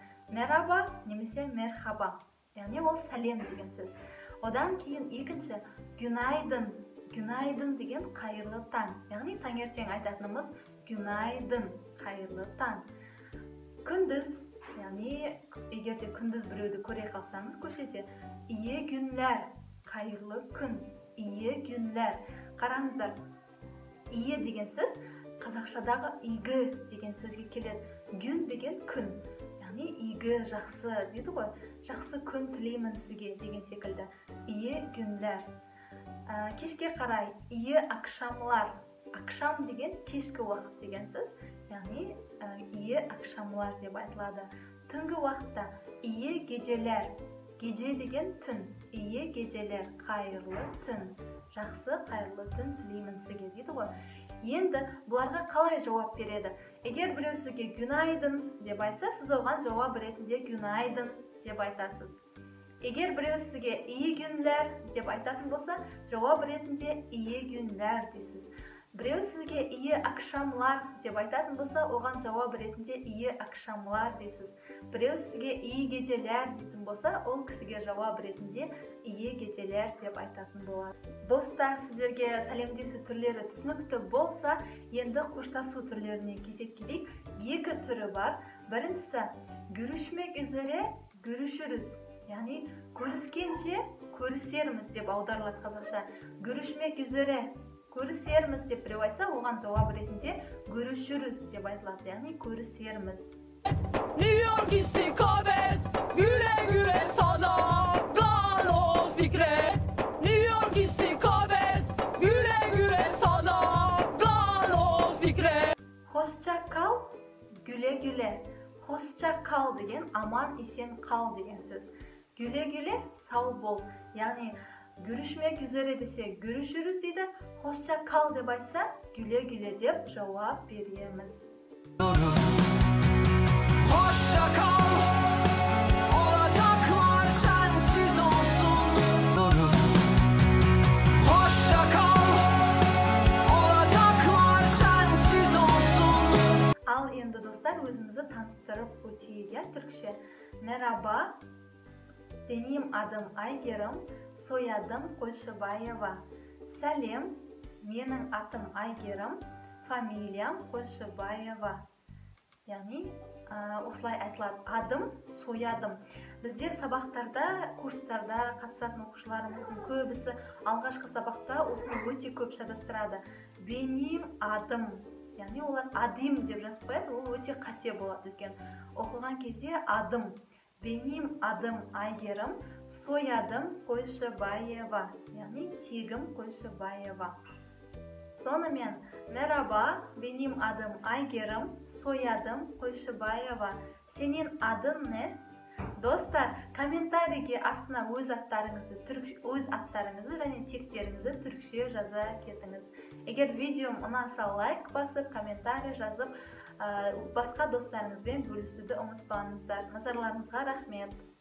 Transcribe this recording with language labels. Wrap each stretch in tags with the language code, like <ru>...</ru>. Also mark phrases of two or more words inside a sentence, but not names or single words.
<kk>Мераба немесе мерхаба, яғни ол сәлем деген сөз. Одан кейін екінші</kk> <tr>günaydın, günaydın</tr> <kk>деген қайырлы таң, яғни таңертең айтатынымыз günaydın, қайырлы таң. Күндіз, яғни егерде күндіз біреуді көре қалсаңыз көшеде,</kk> <tr>iyi günler,</tr> <kk>қайырлы күн,</kk> <tr>iyi günler.</tr> <kk>Қараңыздар, iyi деген сөз қазақшадағы игі деген сөзге келеді. Gün деген күн, яғни игі, жақсы дейді ғой. Жақсы күн тілеймін сізге деген секілді.</kk> <tr>İyi günler.</tr> <kk>Кешке қарай,</kk> <tr>iyi akşamlar.</tr> <kk>Akşam деген кешкі уақыт деген сөз. Яғни</kk> <tr>iyi akşamlar</tr> <kk>деп айтылады. Түнгі уақытта</kk> <tr>iyi geceler. Gece</tr> <kk>деген түн.</kk> <tr>İyi geceler.</tr> <kk>Қайырлы түн. Жақсы, қайырлы түн тілеймін сізге дейді ғой. Енді бұларға қалай жауап береді? Егер біреу сізге günaydın деп айтса, сіз оған жауап ретінде günaydın деп айтасыз. Егер біреу сізге</kk> <tr>iyi günler</tr> <kk>деп айтатын болса, жауап ретінде</kk> <tr>iyi günler</tr> <kk>дейсіз. Біреу сізге</kk> <tr>iyi akşamlar</tr> <kk>деп айтатын болса, оған жауап ретінде</kk> <tr>iyi akşamlar</tr> <kk>дейсіз. Біреу сізге</kk> <tr>iyi geceler</tr> <kk>дейтін болса, ол кісіге жауап ретінде</kk> <tr>iyi geceler</tr> <kk>деп айтатын болады. Достар, сіздерге сәлемдесу түрлері түсінікті болса, енді қоштасу түрлеріне кезек келейік. Екі түрі бар. Біріншісі</kk> <tr>görüşmek üzere, görüşürüz.</tr> <kk>Яғни көріскенше көрісерміз деп аударылады қазақша.</kk> <tr>Görüşmek üzere,</tr> <kk>көрісерміз деп біреу айтса, оған жауап ретінде görüşürüz деп айтылады. Яғни көрісерміз.</kk> <tr>New York istikamet, güle güle sana, Galo Fikret. New York istikamet, güle güle sana, Galo Fikret. Hoşça kal, güle güle. Hoşça kal деген aman esen kal</tr> <kk>деген сөз.</kk> <tr>Güle güle, sağ</tr> <kk>бол. Яғни</kk> <tr>görüşmek üzere десе görüşürüz дейді. Hoşça kal</tr> <kk>деп айтса,</kk> <tr>güle güle</tr> <kk>деп жауап береміз.</kk> <tr>Hoşça kal, olacaklar sensiz olsun. Hoşça kal, olacaklar sensiz olsun.</tr> <kk>Ал енді достар, өзімізді таныстырып өтейік, я түркше.</kk> <tr>Merhaba, benim adım Aygerim, soyadım Koşubayeva.</tr> <kk>Сәлем, менің атым Айгерім, фамилиям Koşubayeva. Яғни, осылай айтылады.</kk> <tr>Adım, soyadım.</tr> <kk>Бізде сабақтарда, курстарда қатысатын оқушыларымыздың көбісі алғашқы сабақта осыны өте көп шатастырады.</kk> <tr>Benim adım.</tr> <kk>Яғни олар адим деп жазып қояды, ол өте қате болады екен. Оқылған кезде адым.</kk> <tr>Benim adım Aygerim, soyadım Koşubayeva.</tr> <kk>Яғни тегім Koşubayeva. Сонымен,</kk> <tr>merhaba, benim adım Aygerim, soyadım Koşubayeva. Senin adın ne?</tr> <kk>Достар, комментарийге астына өз аттарыңызды және тектеріңізді түркше жаза кетіңіз. Егер видеом ұнаса, лайк басып, комментарий жазып, басқа достарыңызбен бөлісуді ұмытпаңыздар. Назарларыңызға рахмет.</kk>